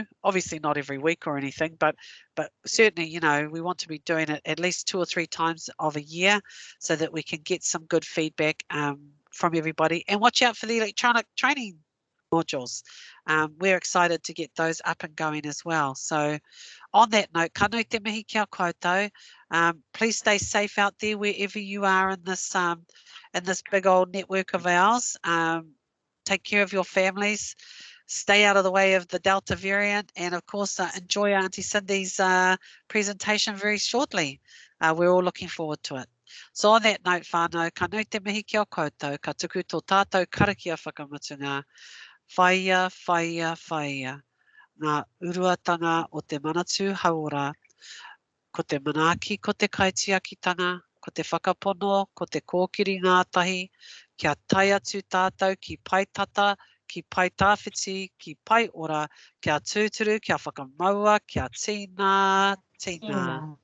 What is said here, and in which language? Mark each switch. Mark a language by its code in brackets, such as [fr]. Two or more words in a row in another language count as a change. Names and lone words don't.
[en] Obviously not every week or anything, but certainly, you know, we want to be doing it at least 2 or 3 times of a year so that we can get some good feedback from everybody. And watch out for the electronic training modules. We're excited to get those up and going as well. So on that note, [mi] ka nui te mihi kia koutou. [en] Please stay safe out there wherever you are in this big old network of ours. Take care of your families. Stay out of the way of the Delta variant, and of course, enjoy Auntie Cindy's presentation very shortly. We're all looking forward to it. So on that note, [mi] whānau, ka nui te mihi kia koutou, ka tuku tō tātou karakia whakamutunga. Whaia, whaia, whaia. Ngā uruatanga o te manatū haora, ko te manaaki, ko te kaitiakitanga, ko te whakapono, ko te kōkiri ngātahi, kia tai atu tātou ki pai tata, ki pai tāwhiti, ki pai ora, kia tūturu, kia whakamaua, kia tīna, tīna.